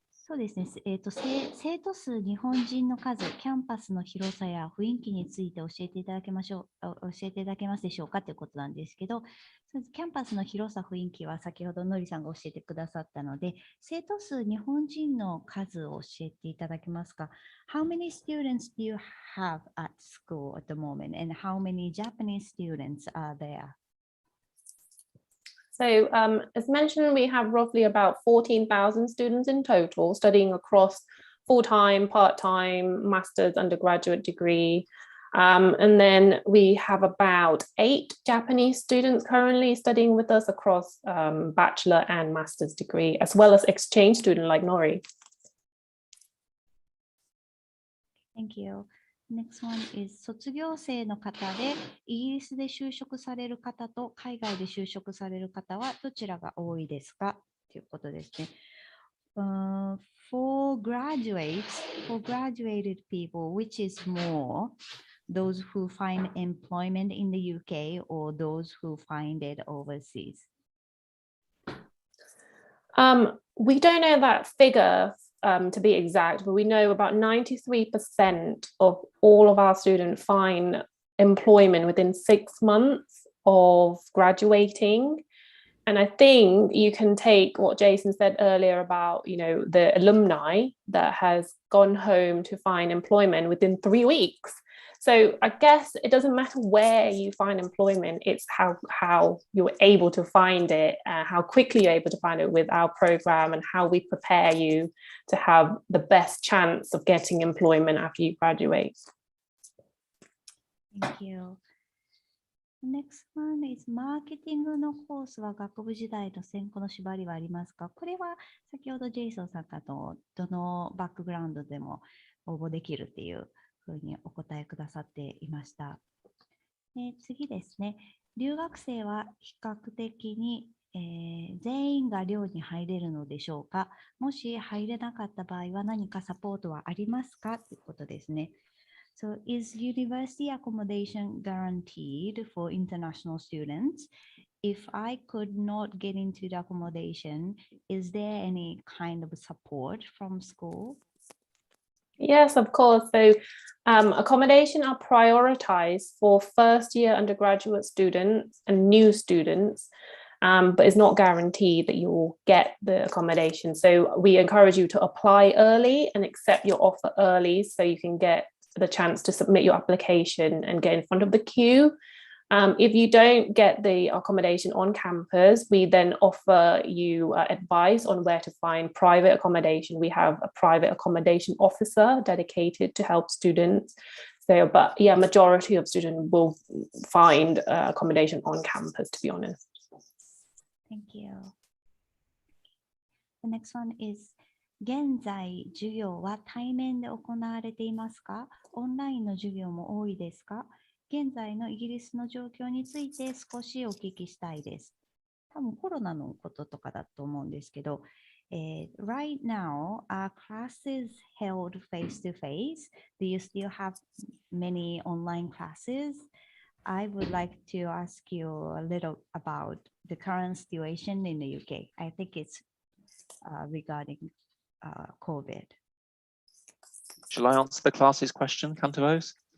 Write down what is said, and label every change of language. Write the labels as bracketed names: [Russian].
[Japanese] そうですね、生徒数、日本人の数、キャンパスの広さや雰囲気について教えていただけますでしょうかということなんですけど、キャンパスの広さ、雰囲気は先ほどのりさんが教えてくださったので、生徒数、日本人の数を教えていただけますか？ [English] How many students do you have at school at the moment, and how many Japanese students are there? So as mentioned, we have roughly about 14,000 students in total studying across full-time, part-time, master's, undergraduate degree. And then we have about 8 Japanese students currently studying with us across bachelor and master's degree, as well as exchange student like Nori. Thank you. Next one is [Japanese] 卒業生の方でイギリスで就職される方と海外で就職される方はどちらが多いですかということですね。 [English] For graduated people, which is more, those who find employment in the UK or those who find it overseas? We don't know that figure to be exact, but we know about 93% of all of our students find employment within 6 months of graduating. And I think you can take what Jason said earlier about, the alumni that has gone home to find employment within 3 weeks. So I guess it doesn't matter where you find employment, it's how you're able to find it, how quickly you're able to find it with our program, and how we prepare you to have the best chance of getting employment after you graduate. Thank you. Next one is [Japanese] マーケティングのコースは学部時代の専攻の縛りはありますか？これは先ほどジェイソンさんからどのバックグラウンドでも応募できるっていうふうにお答えくださっていました。次ですね。留学生は比較的に、全員が寮に入れるのでしょうか？もし入れなかった場合は何かサポートはありますか？ということですね。 [English] So is university accommodation guaranteed for international students? If I could not get into the accommodation, is there any kind of support from school? Yes, of course. So accommodation are prioritized for first-year undergraduate students and new students, but it's not guaranteed that you will get the accommodation. So we encourage you to apply early and accept your offer early so you can get the chance to submit your application and get in front of the queue. If you don't get the accommodation on campus, we then offer you advice on where to find private accommodation. We have a private accommodation officer dedicated to help students. So, but yeah, majority of students will find accommodation on campus, to be honest. Thank you. The next one is [Japanese] 現在、授業は対面で行われていますか？オンラインの授業も多いですか？現在のイギリスの状況について少しお聞きしたいです。多分コロナのこととかだと思うんですけど、 [English] right now, are classes held face to face? Do you still have many online classes? I would like to ask you a little about the current situation in the UK. I think it's regarding COVID. Shall I answer the classes question, Cantarose?